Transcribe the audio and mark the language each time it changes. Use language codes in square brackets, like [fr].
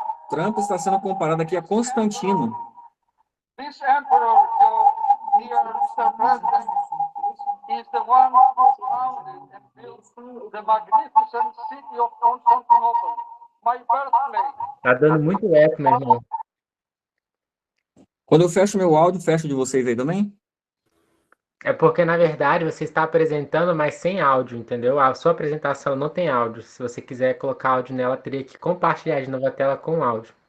[pt] Trump está sendo comparado aqui a Constantino. [en] This emperor, here, Mr. President, is the one who founded and built the magnificent city of Constantinople, my birthplace. [pt] Tá dando muito eco, meu irmão. Quando eu fecho meu áudio, fecho de vocês aí também? É porque, na verdade, você está apresentando, mas sem áudio, entendeu? A sua apresentação não tem áudio. Se você quiser colocar áudio nela, teria que compartilhar de novo a tela com áudio.